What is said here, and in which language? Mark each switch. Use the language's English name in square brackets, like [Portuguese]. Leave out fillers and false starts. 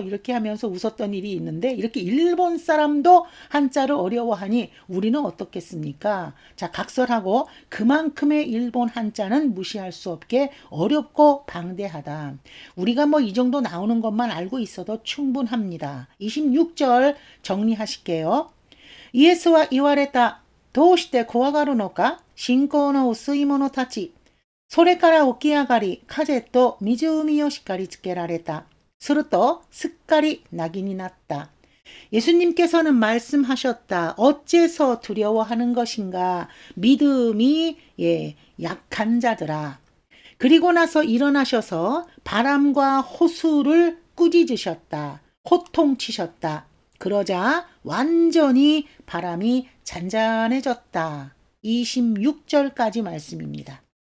[Korean] 이렇게 하면서 웃었던 일이 있는데 이렇게 일본 사람도 한자를 어려워하니 우리는 어떻겠습니까? 자, 각설하고 그만큼의 일본 한자는 무시할 수 없게 어렵고 방대하다. 우리가 뭐 이 정도 나오는 것만 알고 있어도 충분합니다. 26절 정리하실게요. [Japanese] イエスは言われた。どうして怖がるのか信仰の薄い者たち。それから起き上がり、風と湖を叱りつけられた。すると、すっかり낙이になった。 [Korean] 예수님께서는 말씀하셨다. 어째서 두려워하는 것인가? 믿음이 약한 자들아. 그리고 나서 일어나셔서 바람과 호수를 꾸짖으셨다. 호통치셨다. 그러자 완전히 바람이 잔잔해졌다. 26절까지 말씀입니다.